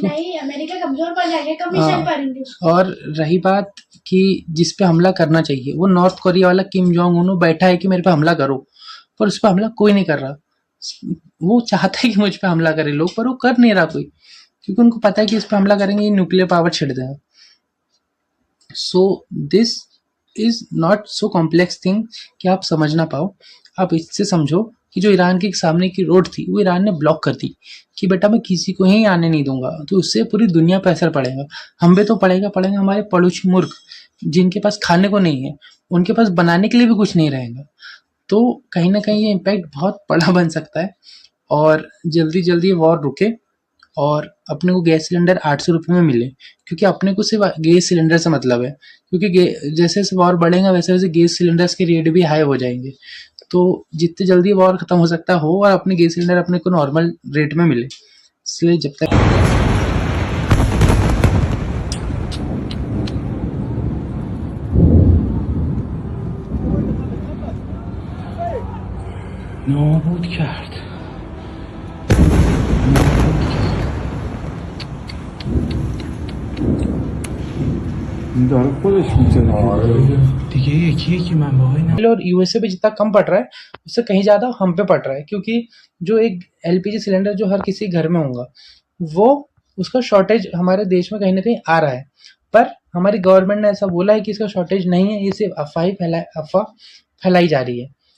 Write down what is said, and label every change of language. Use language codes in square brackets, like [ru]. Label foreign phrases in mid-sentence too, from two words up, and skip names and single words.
[hi] नहीं, अमेरिका कमजोर पड़ जाएगा, कम मिसाइल पाएंगे। और रही बात कि जिस पे हमला करना चाहिए, वो नॉर्थ कोरिया वाला किम जोंग उन बैठा है कि मेरे पे हमला करो, पर उस पर हमला कोई नहीं कर रहा। वो चाहता है कि मुझ पे हमला करे लोग, पर वो कर नहीं रहा कोई, क्योंकि उनको पता है कि इस पे हमला करेंगे ये [en] nuclear power [hi] छिड़ देगा। [en] so this is not so complex thing [hi] कि आप समझ ना पाओ। आप इससे समझो कि जो ईरान के सामने की रोड थी वो ईरान ने ब्लॉक कर दी कि बेटा मैं किसी को ही आने नहीं दूंगा, तो उससे पूरी दुनिया पर असर पड़ेगा। हम पे तो पड़ेगा, हमारे पड़ोसी मुल्क जिनके पास खाने को नहीं है, उनके पास बनाने के लिए भी कुछ नहीं रहेगा। तो कहीं ना कहीं ये इम्पैक्ट बहुत बड़ा बन सकता है, और जल्दी जल्दी ये वॉर रुके और अपने को [en] gas cylinder [hi] 800 रुपये में मिले, क्योंकि अपने को सिर्फ [en] gas cylinder [hi] से मतलब है, क्योंकि जैसे जैसे वॉर बढ़ेगा वैसे वैसे [en] gas cylinders [hi] के रेट भी हाई हो जाएंगे। तो जितने जल्दी वॉर खत्म हो सकता हो और अपने [en] gas cylinder [hi] अपने को [en] normal rate [hi] में मिले, इसलिए जब तक [fa] نابود کرد این داره خودش میزنه دیگه یکی منبعهای [hi] और यूएसए पे जितना कम पड़ रहा है उससे कहीं ज़्यादा हम पे पड़ रहा है, क्योंकि जो एक [en] LPG cylinder [hi] जो हर किसी घर में होगा, वो उसका शॉर्टेज हमारे देश में कहीं ना कहीं आ रहा है, पर हमारी गवर्नमेंट ने ऐसा बोला है कि इसका शॉर्टेज नहीं है, ये सिर्फ अफवाह फैलाई जा रही है।